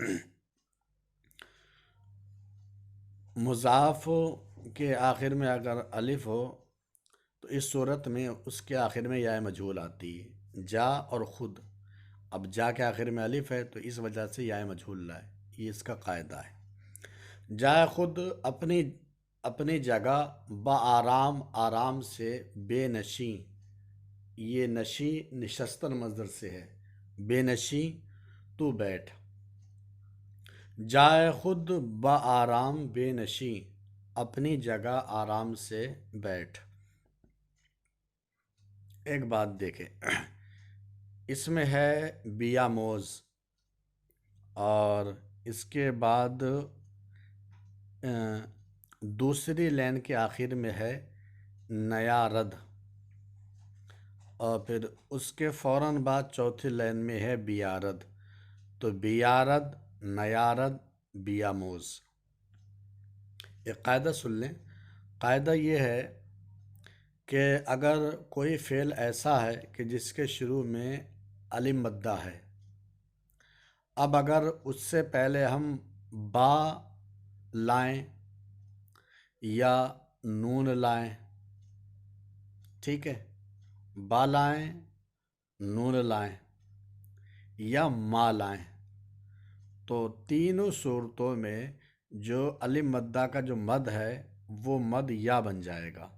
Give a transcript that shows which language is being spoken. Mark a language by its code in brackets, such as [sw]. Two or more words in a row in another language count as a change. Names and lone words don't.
[ur] مضاف کے آخر میں اگر الف ہو تو اس صورت میں اس کے آخر میں یا مجہول آتی ہے۔ جا اور خود، اب جا کے آخر میں الف ہے تو اس وجہ سے یا مجہول لائے، یہ اس کا قاعدہ ہے۔ [fa] جائے خود [ur] اپنی جگہ [fa] با آرام [ur] سے، بے نشی، یہ نشی نشستن مصدر سے ہے، بے نشی تو بیٹھ۔ [fa] جائے خود با آرام بے نشی، [ur] اپنی جگہ آرام سے بیٹھ۔ ایک بات دیکھیں، اس میں ہے بیاموز، اور اس کے بعد دوسری لائن کے آخر میں ہے نیا رد، اور پھر اس کے فوراً بعد چوتھی لائن میں ہے بیارد، تو بیارد، نیارد، بیاموز۔ ایک قاعدہ سن لیں، قاعدہ یہ ہے کہ اگر کوئی فعل ایسا ہے کہ جس کے شروع میں الف مدہ ہے، اب اگر اس سے پہلے ہم با لائیں یا نون لائیں، ٹھیک ہے، با لائیں، نون لائیں یا ما لائیں، تو تینوں صورتوں میں جو الف مدہ کا جو مد ہے وہ مد یا بن جائے گا۔